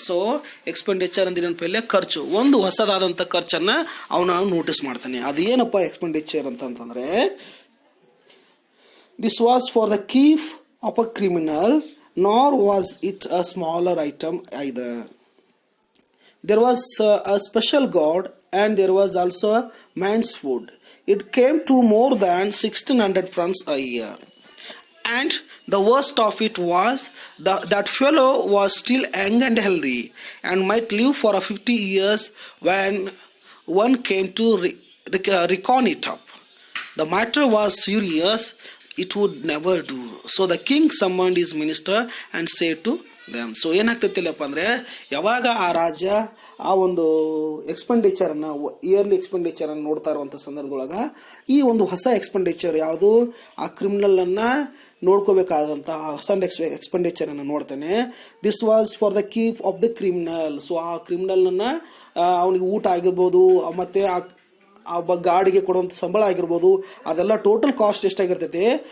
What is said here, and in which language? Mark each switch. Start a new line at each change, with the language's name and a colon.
Kannada: So expenditure ಅಂದ್ರೆ ಏನಪ್ಪ, ಖರ್ಚು, ಒಂದು ಹೊಸದಾದಂಥ ಖರ್ಚನ್ನು ಅವನು ನೋಟಿಸ್ ಮಾಡ್ತಾನೆ. ಅದೇನಪ್ಪ ಎಕ್ಸ್ಪೆಂಡಿಚರ್ ಅಂತಂತಂದರೆ,
English: this was for the keep of a criminal, nor was it a smaller item either. There was a special god and there was also man's food. It came to more than 1600 francs a year. And the worst of it was that fellow was still young and healthy and might live for 50 years when one came to reckon it up. The matter was serious. It would never do. So the king summoned his minister and said to
Kannada: so ಏನಾಗ್ತೈತಿಲ್ಲಪ್ಪ ಅಂದರೆ ಯಾವಾಗ ಆ ರಾಜ್ಯ ಆ ಒಂದು ಎಕ್ಸ್ಪೆಂಡಿಚರನ್ನು yearly ಎಕ್ಸ್ಪೆಂಡಿಚರನ್ನು ನೋಡ್ತಾ ಇರುವಂಥ ಸಂದರ್ಭದೊಳಗೆ ಈ ಒಂದು ಹೊಸ ಎಕ್ಸ್ಪೆಂಡಿಚರ್ ಯಾವುದು ಆ ಕ್ರಿಮಿನಲನ್ನು ನೋಡ್ಕೋಬೇಕಾದಂಥ ಹೊಸ ಎಕ್ಸ್ಪೆಂಡಿಚರನ್ನು ನೋಡ್ತಾನೆ.
English: This was for the keep of the criminal.
Kannada: So ಆ ಕ್ರಿಮಿನಲನ್ನು ಅವನಿಗೆ ಊಟ ಆಗಿರ್ಬೋದು ಮತ್ತು ಒಬ್ಬ ಗಾಡಿಗೆ ಕೊಡುವಂಥ ಸಂಬಳ ಆಗಿರ್ಬೋದು, ಅದೆಲ್ಲ ಟೋಟಲ್ ಕಾಸ್ಟ್ ಎಷ್ಟಾಗಿರ್ತೈತಿ.